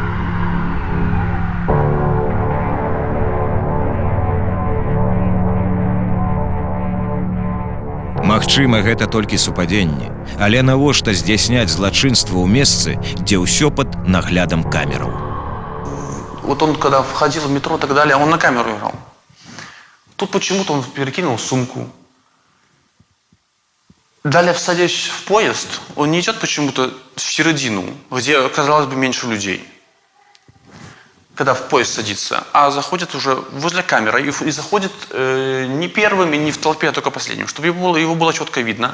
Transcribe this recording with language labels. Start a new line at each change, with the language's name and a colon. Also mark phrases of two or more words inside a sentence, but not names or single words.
Belarusian: Магчыма, гэта толькі супадзенне, але навошта здзяйсняць злачынства ў месцы, дзе ўсё пад наглядам камераў?
Russian: Вот он, когда входил в метро и так далее, он на камеру играл. Тут почему-то он перекинул сумку. Далее, садясь в поезд, он не идет почему-то в середину, где, казалось бы, меньше людей, когда в поезд садится, а заходит уже возле камеры и заходит не первым и не в толпе, а только последним, чтобы его было четко видно.